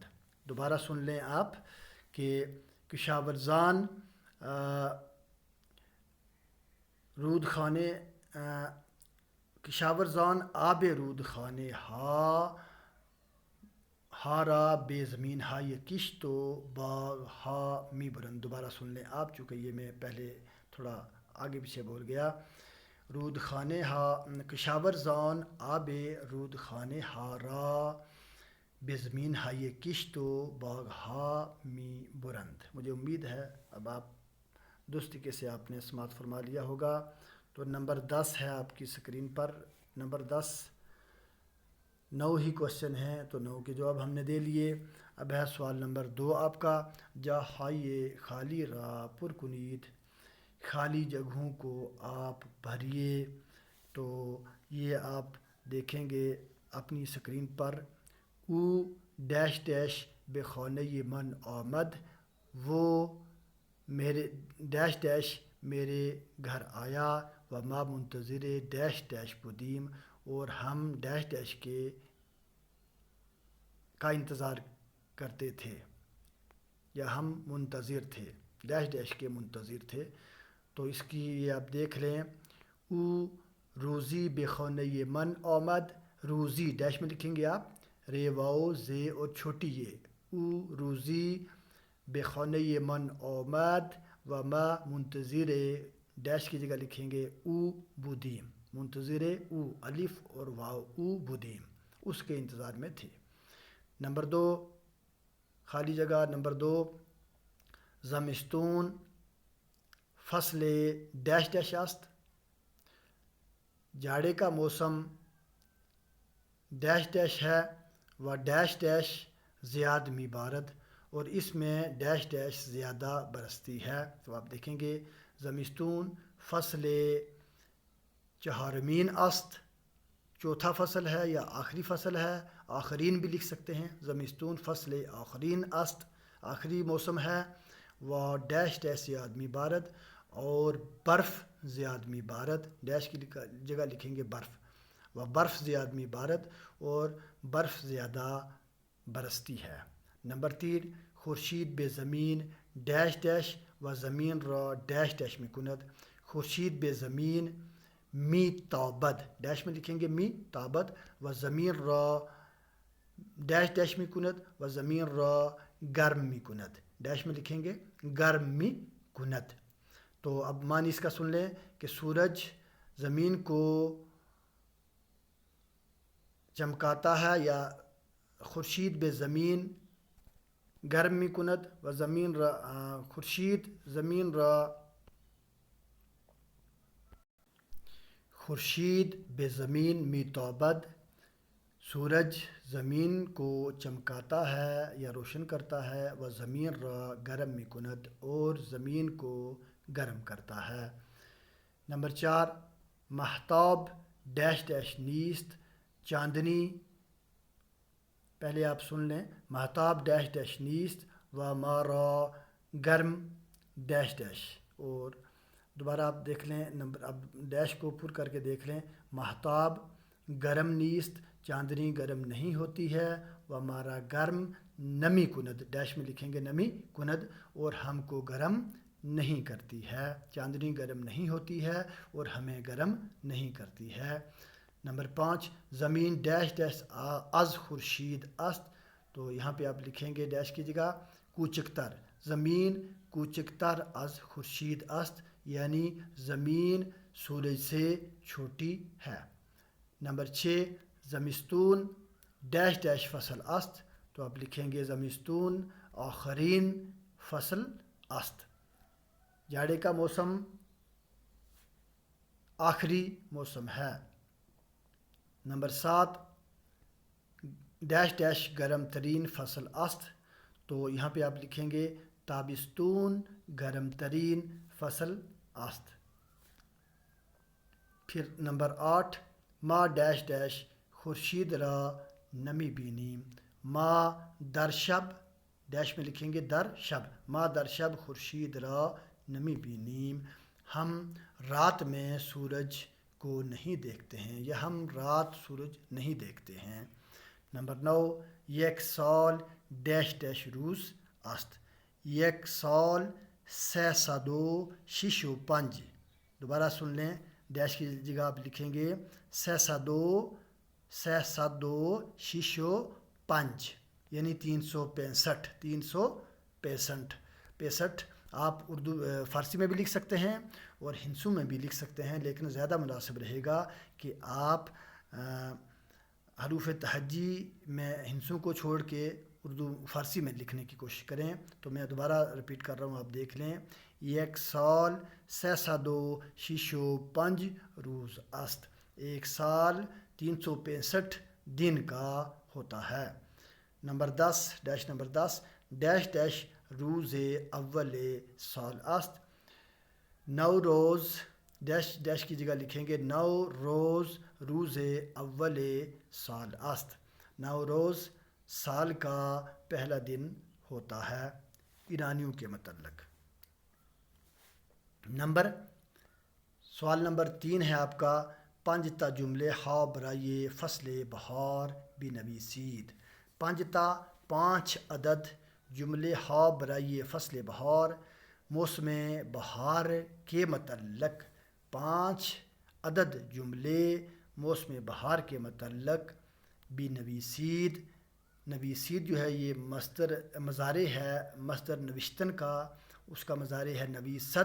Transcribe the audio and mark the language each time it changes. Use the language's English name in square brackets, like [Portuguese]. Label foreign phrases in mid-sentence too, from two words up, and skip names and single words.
[Urdu] دوبارہ سن لیں آپ کہ [Persian] کشاورزان آب رودخانه ها را به زمین های کشت و باغ ها می برند۔ [Urdu] دوبارہ سن لیں آپ، چونکہ یہ میں پہلے تھوڑا آگے پیچھے بول گیا۔ [Persian] کشاورزان آب رودخانه ها را به زمین های کشت و باغ ها می برند۔ [Urdu] مجھے امید ہے اب آپ درست طریقے سے آپ نے سماعت فرما لیا ہوگا۔ تو نمبر 10 ہے آپ کی اسکرین پر، نمبر 10 9 ہی کوشچن ہیں، تو 9 کے جواب ہم نے دے لیے۔ اب ہے سوال نمبر 2 آپ کا، [Persian] جا ہائیے خالی را پر کنید، [Urdu] خالی جگہوں کو آپ بھریے۔ تو یہ آپ دیکھیں گے اپنی اسکرین پر، [Persian] او ڈیش ڈیش بے خانہ من آمد، [Urdu] وہ میرے ڈیش ڈیش میرے گھر آیا، [Persian] و ما منتظر ڈیش ڈیش بودیم، [Urdu] اور ہم ڈیش ڈیش کا انتظار کرتے تھے، یا ہم منتظر تھے، ڈیش ڈیش کے منتظر تھے۔ تو اس کی یہ آپ دیکھ لیں، [Persian] او روزی بے خانہ من آمد، [Urdu] روزی ڈیش میں لکھیں گے آپ، رے واؤ زے اور چھوٹی یہ، [Persian] او روزی بے خانہ من آمد، و ما منتظر [Urdu] ڈیش کی جگہ لکھیں گے [Persian] او بودیم، [Urdu] منتظر او الف اور واو [Persian] او بودیم، [Urdu] اس کے انتظار میں تھے۔ [Persian] نمبر 2 [Urdu] خالی جگہ، [Persian] نمبر 2 زمستون فصل ڈیش ڈیش است، [Urdu] جاڑے کا موسم ڈیش ڈیش ہے، [Persian] و ڈیش ڈیش زیاد می بارد، [Urdu] اور اس میں ڈیش ڈیش زیادہ برستی ہے۔ تو آپ دیکھیں گے [Persian] زمستون فصل چہارمین است، [Urdu] چوتھا فصل ہے یا آخری فصل ہے، آخرین بھی لکھ سکتے ہیں، [Persian] زمستون فصل آخرین است، [Urdu] آخری موسم ہے، [Persian] و ڈیش ڈیش زیاد می بارد، اور برف زیاد می بارد، [Urdu] ڈیش کی جگہ لکھیں گے برف، [Persian] و برف زیاد می بارد، [Urdu] اور برف زیادہ برستی ہے۔ [Persian] نمبر 3 خورشید بے زمین ڈیش ڈیش و زمین را ڈیش ڈیش می کند، خورشید بے زمین می تابد، [Urdu] ڈیش میں لکھیں گے [Persian] می تابد، و زمین را ڈیش ڈیش می کند، و زمین را گرم می کند، [Urdu] ڈیش میں لکھیں گے [Persian] گرم می کند۔ [Urdu] تو اب معنی اس کا سن لیں کہ سورج زمین کو چمکاتا ہے، یا [Persian] خورشید بے زمین گرم می کند، و زمین را خورشید بے زمین می تابد، [Urdu] سورج زمین کو چمکاتا ہے یا روشن کرتا ہے، [Persian] و زمین را گرم می کند، [Urdu] اور زمین کو گرم کرتا ہے۔ [Persian] نمبر 4 مہتاب ڈیش ڈیش نیست، [Urdu] چاندنی، پہلے آپ سن لیں، [Persian] مہتاب ڈیش ڈیش نیست، و مارا گرم ڈیش ڈیش. [Urdu] اور دوبارہ آپ دیکھ لیں نمبر، اب ڈیش کو پر کر کے دیکھ لیں. [Persian] مہتاب گرم نیست، [Urdu] چاندنی گرم نہیں ہوتی ہے. [Persian] و ہمارا گرم نمی کند، [Urdu] ڈیش میں لکھیں گے [Persian] نمی کند، [Urdu] اور ہم کو گرم نہیں کرتی ہے. چاندنی گرم نہیں ہوتی ہے اور ہمیں گرم نہیں کرتی ہے. [Persian] نمبر 5 زمین ڈیش ڈیش از خورشید است. [Urdu] تو یہاں پہ آپ لکھیں گے ڈیش کی جگہ کوچکتر. [Persian] زمین کوچکتر از خورشید است، [Urdu] یعنی زمین سورج سے چھوٹی ہے. [Persian] نمبر 6 زمستون ڈیش ڈیش فصل است. [Urdu] تو آپ لکھیں گے [Persian] زمستون آخرین فصل است. [Urdu] جاڑے کا موسم آخری موسم ہے. [Persian] نمبر 7 ڈیش ڈیش گرم ترین فصل است. [Urdu] تو یہاں پہ آپ لکھیں گے [Persian] تابستون گرم ترین فصل است. پھر نمبر 8 ما ڈیش ڈیش خورشید را نمی بینیم. ما در شب، [Urdu] ڈیش میں لکھیں گے [Persian] در شب، ما در شب خورشید را نمی بینیم. [Urdu] ہم رات میں سورج کو نہیں دیکھتے ہیں، یا ہم رات سورج نہیں دیکھتے ہیں. [Persian] نمبر 9 یک سال ڈیش ڈیش روز است. یک سال 365. [Urdu] دوبارہ سن لیں، ڈیش کی جگہ آپ لکھیں گے 365، یعنی 365. آپ اردو فارسی میں بھی لکھ سکتے ہیں اور ہندسو میں بھی لکھ سکتے ہیں، لیکن زیادہ مناسب رہے گا کہ آپ حروف تہجی میں ہندسوں کو چھوڑ کے اردو فارسی میں لکھنے کی کوشش کریں. تو میں دوبارہ رپیٹ کر رہا ہوں، آپ دیکھ لیں. [Persian] یک سال 365 روز است. [Urdu] ایک سال 365 دن کا ہوتا ہے. [Persian] نمبر 10 ڈیش ڈیش روز اول سال است. نو روز، [Urdu] ڈیش ڈیش کی جگہ لکھیں گے نو روز [Persian] روز اول سال است. [Urdu] نو روز سال کا پہلا دن ہوتا ہے ایرانیوں کے متعلق. سوال نمبر 3 ہے آپ کا [Persian] 5 تا جملے ہا برائے فصل بہار بنویسید. 5 تا 5 عدد جملے ہا برائے فصل بہار، [Urdu] موسم بہار کے متعلق 5 عدد جملے موسم بہار کے متعلق بنویسید. نویسید جو ہے یہ مصدر مضارع ہے، مصدر نوشتن کا، اس کا مضارع ہے نویسد.